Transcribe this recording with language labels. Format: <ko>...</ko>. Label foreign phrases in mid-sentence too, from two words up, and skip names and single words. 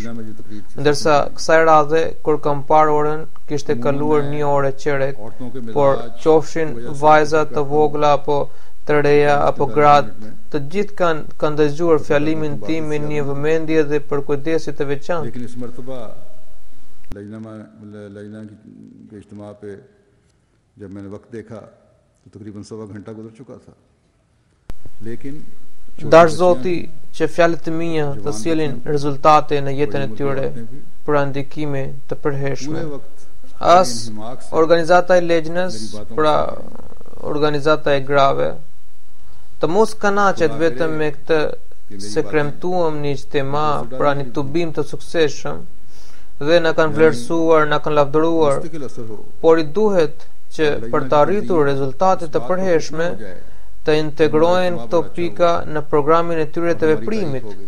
<sq>Ndërsa kësaj radhe, kur kam parë orën, kishte kaluar 1 orë e çerek, por qofshin vajza të vogla apo të reja apo gratë, të gjithë kanë dëgjuar fjalimin tim me një vëmendje dhe për kujdesi të veçantë.</sq> <ur>جب میں نے وقت دیکھا تو تقریباً 1.25 گھنٹہ گزر چکا تھا لیکن</ur> <sq>dash Zoti që fjalët e mia të sjellin rezultate në jetën e tyre për ndikime të përhershme. As organizata e Lejnës, pra organizata e grave, të mos kanaqet vetëm me këtë se kremtuam një ijtema, pra një tubim të suksesshëm dhe na kanë vlerësuar, na kanë lavdëruar, por i duhet që për të arritur rezultate të përhershme të integrojnë këto pika në programin e tyre të veprimit.</sq>